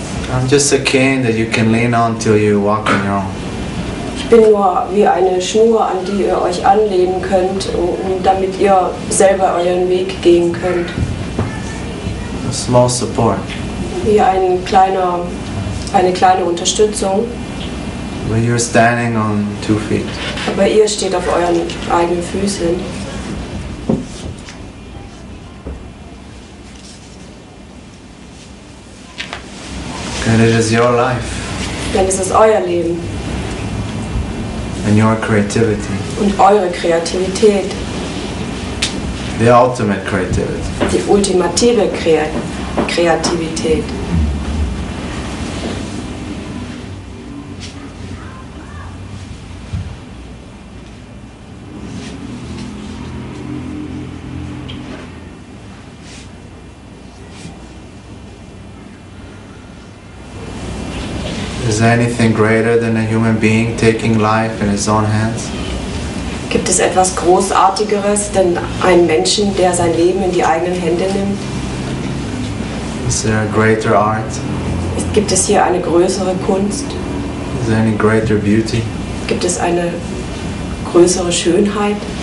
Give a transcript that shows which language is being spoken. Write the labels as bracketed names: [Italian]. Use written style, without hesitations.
[English] I'm just a cane that you can lean on till you walk on your own. [German] Ich bin nur wie eine Schnur, an die ihr euch anlehnen könnt, damit ihr selber euren Weg gehen könnt. [English] A small support. [German] Wie eine kleine Unterstützung. [English] But you're standing on 2 feet. [German] Aber ihr steht auf euren eigenen Füßen. [English] And it is your life. [German] Denn es ist euer Leben. [English] And your creativity. [German] Und eure Kreativität. [English] The ultimate creativity. [German] Die ultimative Kreativität. [English] Is there anything greater than a human being taking life in his own hands? [German] Gibt es etwas Großartigeres, denn einen Menschen, der sein Leben in die eigenen Hände nimmt? [English] Is there a greater art? [German] Gibt es hier eine größere Kunst? [English] Is there any greater beauty? [German] Gibt es eine größere Schönheit?